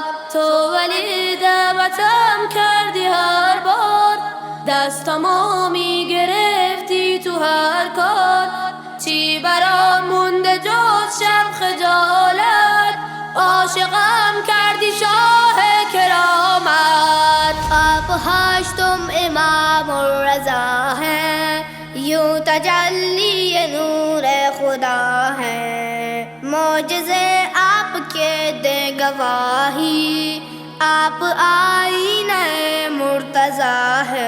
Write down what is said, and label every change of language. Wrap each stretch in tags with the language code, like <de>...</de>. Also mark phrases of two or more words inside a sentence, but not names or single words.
<fa>تو ولی دعوتم کردی هر بار، دستمو میگرفتی تو هر کار. چی برام مونده جز شرم خجالت، عاشقم کردی شاه کرامت.</fa> <hi>आप हाशतुम इमाम और रज़ा हैं, यूं तजल्ली ये नूर खुदा है. मौजज़े आपके दे गवाही, आप आईने मुर्तज़ा है.</hi>